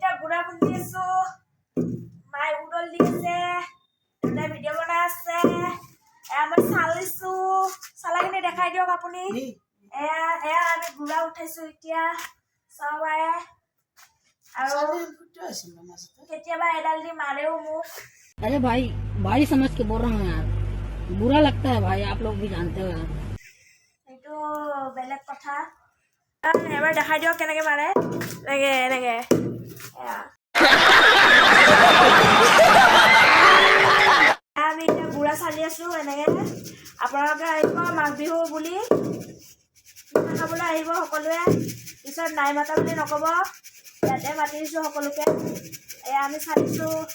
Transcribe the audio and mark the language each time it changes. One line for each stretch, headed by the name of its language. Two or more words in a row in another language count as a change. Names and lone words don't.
Assamese: গুড়া খুন্দি আছো মায়ে উডল দিছে এটা ভিডিও বনাই আছে মই চালিছো চালাখিনি দেখাই দিয়ক আপুনি এয়া আমি গুড়া উঠাইছো এতিয়া চাবাই আৰু কেতিয়াবা এডাল দি মাৰেও মোক
Hindi: अरे भाई भाई समझ के बोल रहा हूँ यार बुरा लगता है भाई आप लोग भी जानते हो यार
Assamese: এইটো বেলেগ কথা এবাৰ দেখাই দিয়ক কেনেকে মাৰে এনেকে এনেকে আমি এতিয়া গুড়া চালি আছো এনেকে আপোনালোকে আহিব মাঘ বিহু বুলি পিঠা খাবলৈ আহিব সকলোৱে পিছত নাই মাতা বুলি নক'ব ইয়াতে মাতি দিছোঁ সকলোকে এয়া আমি চালিছোঁ